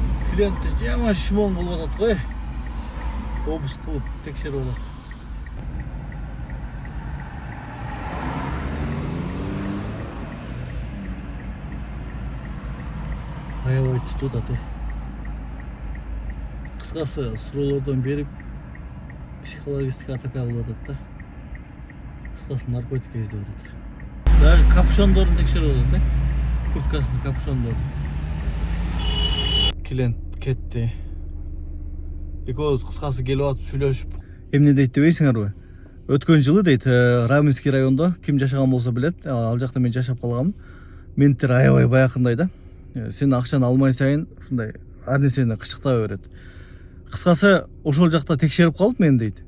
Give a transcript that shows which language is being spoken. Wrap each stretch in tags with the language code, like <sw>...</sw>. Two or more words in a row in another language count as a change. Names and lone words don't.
<kk>Клиентті жаман шмон қылып атат қой. Обыск қылып текшеріп атат. Аябай тұтып атат. Қысқасы сұраулардан беріп психологический атака қылып атат да. Қысқасы наркотик іздеп атат. Даже капюшондарын текшеріп атат, курткасының капюшондарын. Клиент кетті. Екеуіміз қысқасы келіп атып сөйлесіп.</kk> <ky>Эмне дейт дебейсиңер бе? Өткөн жылы дейт, Раменский районда ким жашаган болса билет, ал жакта мен жашап калгам. Менттер аябай баякындай да. Сен акчаны алмай сайын ушундай ар нерсени кычыктап берет. Кыскасы ошол жакта текшерип калып мен дейт.</ky>